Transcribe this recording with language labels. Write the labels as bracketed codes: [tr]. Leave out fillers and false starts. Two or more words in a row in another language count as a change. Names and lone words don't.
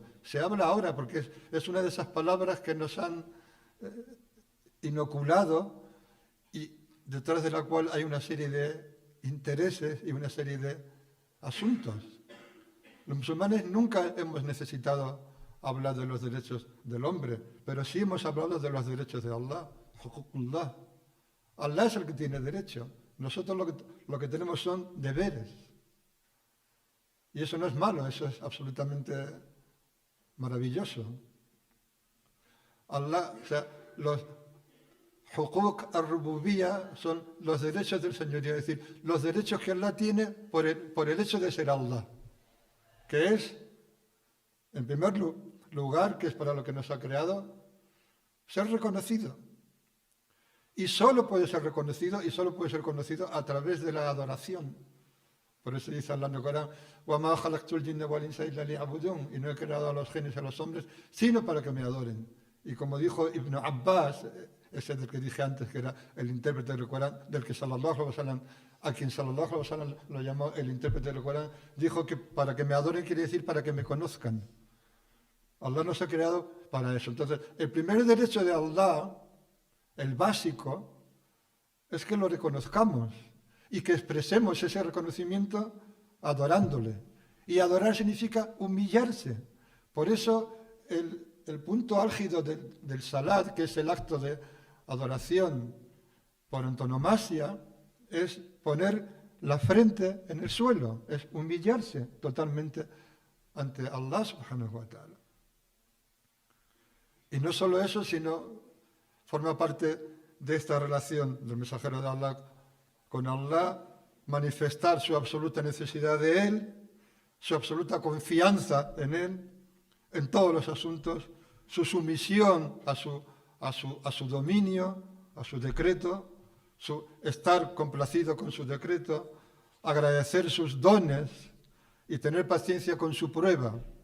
[es] Se habla ahora porque es una de esas palabras que nos han inoculado y detrás de la cual hay una serie de intereses y una serie de asuntos. Los musulmanes nunca hemos necesitado hablar de los derechos del hombre, pero sí hemos hablado de los derechos de Allah, huququllah. Allah es el que tiene derecho. Nosotros lo que tenemos son deberes. Y eso no es malo, eso es absolutamente maravilloso. Allah, o sea, los [ar] حقوق الربوبية [es] son los derechos del señorío, es decir, los derechos que Allah tiene por el hecho de ser Allah, que es, en primer lugar, que es para lo que nos ha creado, ser reconocido. Y solo puede ser reconocido a través de la adoración. Por eso dice Allah en el Corán, [ar] وَمَا خَلَقْتُ الْجِنَّ وَالْإِنسَ إِلَّا لِيَعْبُدُونِ, [es] y no he creado a los genios y a los hombres, sino para que me adoren. Y como dijo Ibn Abbas, ese del que dije antes, que era el intérprete del Corán, del que [ar] صلى الله عليه وسلم, [es] a quien [ar] صلى الله عليه وسلم [es] lo llamó el intérprete del Corán, dijo que para que me adoren quiere decir para que me conozcan. Allah nos ha creado para eso. Entonces, el primer derecho de Allah, el básico, es que lo reconozcamos y que expresemos ese reconocimiento adorándole. Y adorar significa humillarse. Por eso el punto álgido del salat, que es el acto de adoración por antonomasia, es poner la frente en el suelo, es humillarse totalmente ante Allah [ar] سبحانه وتعالى. [es] Y no solo eso, sino forma parte de esta relación del mensajero de Allah con Allah, manifestar su absoluta necesidad de Él, su absoluta confianza en Él, en todos los asuntos, su sumisión a su dominio, a su decreto, su estar complacido con su decreto, agradecer sus dones y tener paciencia con su prueba.